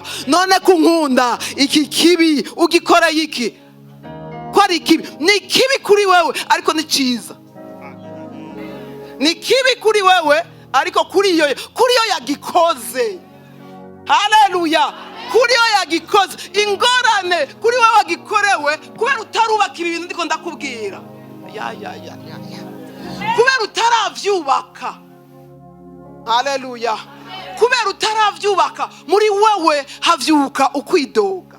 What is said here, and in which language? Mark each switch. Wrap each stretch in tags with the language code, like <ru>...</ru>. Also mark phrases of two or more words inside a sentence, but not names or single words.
<rn>None kunkunda iki kibi ugikoreye iki? Ko ari kibi, ni kibi kuri wewe ariko ni cyiza. Ni kibi kuri wewe ariko kuri yo yagikoze. Haleluya, kuri yo yagikoze. Ingorane kuri wewe wagikorewe kubera utarubaka ibi bintu ndiko ndakubwira. Kubera utaravyubaka. Haleluya, kubera utaravyubaka muri wewe havyuka ukwidoga.</rn>